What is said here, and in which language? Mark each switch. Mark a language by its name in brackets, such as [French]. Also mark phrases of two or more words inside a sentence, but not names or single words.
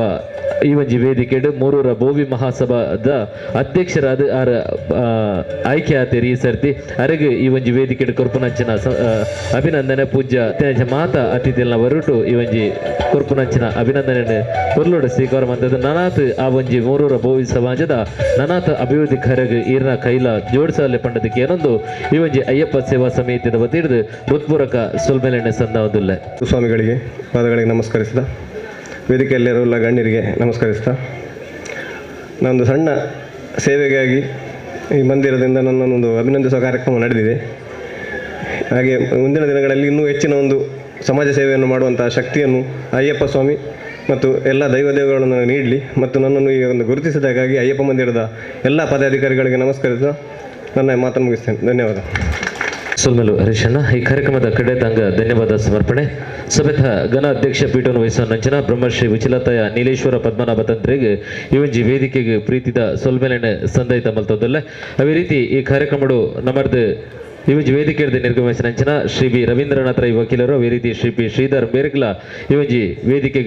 [Tulu] ಈ ಒಂಜಿ ವೇದಿಕೆಡು ಮೂರೂರ ಬೋವಿ ಮಹಾಸಭಾದ ಅಧ್ಯಕ್ಷರಾದ ಆಯ್ಕೆ ಆತೇರಿ ಈ ಸರ್ತಿ ಅರೆಗೆ ಈ ಒಂಜಿ ವೇದಿಕೆಡು ಕೊರ್ಪುನಂಚಿನ ಅಭಿನಂದನೆ ಪೂಜ್ಯ ಮಾತ ಅತಿಥಿಲ್ನ ಹೊರಟು ಈ ಒಂಜಿ ಕೊರ್ಪುನಂಚಿನ ಅಭಿನಂದನೆ ಹೊರಲೋಡು ಸ್ವೀಕಾರ ಮಂದದ ನನಾತ್ ಆ ಒಂಜಿ ಮೂರೂರ ಬೋವಿ ಸಮಾಜದ ನನಾತ್ ಅಭಿವೃದ್ಧಿ ಕರೆಗೆ ಈರ್ನ ಕೈಲ ಜೋಡಿಸಲೆ ಪಂಡದಕ್ಕೆ ಏನೊಂದು ಈ ಒಂಜಿ ಅಯ್ಯಪ್ಪ ಸೇವಾ ಸಮಿತಿದ ವತಿರ್ದು ಹೃತ್ಪೂರ್ವಕ ಸೊಲ್ಮೆಲೆಣ್ಣೆ ಸಂದಾವದಿಲ್ಲ. [Kannada] ಸ್ವಾಮಿಗಳಿಗೆ ಪಾದಗಳಿಗೆ ನಮಸ್ಕರಿಸಿದ ವೇದಿಕೆಯಲ್ಲಿರುವ ಗಣ್ಯರಿಗೆ ನಮಸ್ಕರಿಸ್ತಾ ನಾನೊಂದು ಸಣ್ಣ ಸೇವೆಗಾಗಿ ಈ ಮಂದಿರದಿಂದ ನನ್ನೊಂದು ಅಭಿನಂದಿಸುವ ಕಾರ್ಯಕ್ರಮ ನಡೆದಿದೆ. ಹಾಗೆ ಮುಂದಿನ ದಿನಗಳಲ್ಲಿ ಇನ್ನೂ ಹೆಚ್ಚಿನ ಒಂದು ಸಮಾಜ ಸೇವೆಯನ್ನು ಮಾಡುವಂಥ ಶಕ್ತಿಯನ್ನು ಅಯ್ಯಪ್ಪ ಸ್ವಾಮಿ ಮತ್ತು ಎಲ್ಲ ದೈವಗಳನ್ನು ನೀಡಲಿ ಮತ್ತು ನನ್ನನ್ನು ಈ ಒಂದು ಗುರುತಿಸಿದಾಗಿ ಅಯ್ಯಪ್ಪ ಮಂದಿರದ ಎಲ್ಲ ಪದಾಧಿಕಾರಿಗಳಿಗೆ ನಮಸ್ಕರಿಸುತ್ತಾ ನನ್ನ ಮಾತನ್ನು ಮುಗಿಸ್ತೇನೆ. ಧನ್ಯವಾದ. [Tulu] ಸೊಲ್ಮೆಲು ಹರೀಶಣ್ಣ ಈ ಕಾರ್ಯಕ್ರಮದ ಕಡೆ ತಂಗ ಧನ್ಯವಾದ ಸಮರ್ಪಣೆ. ಸಭೆತ ಘನ ಅಧ್ಯಕ್ಷ ಪೀಠವನ್ನು ವಹಿಸುವ ನಂಚಿನ ಬ್ರಹ್ಮಶ್ರೀ ವಿಚಲತಾಯ ನೀಲೇಶ್ವರ ಪದ್ಮನಾಭ ತಂತ್ರಿಗೆ ಈ ಒಂಜಿ ವೇದಿಕೆಗೆ ಪ್ರೀತಿದ ಸೊಲ್ಮೆಲೆಣ್ಣೆ ಸಂದೈತ ಮಲ್ತೊಂದಲ್ಲ ಅವೇ ರೀತಿ ಈ ಕಾರ್ಯಕ್ರಮಡು ನಮ್ಮದು ಈ ಒಂಜಿ ವೇದಿಕೆ ನಿರ್ಗಮಿಸಿದ ನಂಚಿನ ಶ್ರೀ ಬಿ ರವೀಂದ್ರನಾಥ್ ರೈ ವಕೀಲರು ಅವೇ ರೀತಿ ಶ್ರೀ ಪಿ ಶ್ರೀಧರ್ ಬೇರ್ಗ್ಲ ಈ ಒಂಜಿ ವೇದಿಕೆಗೆ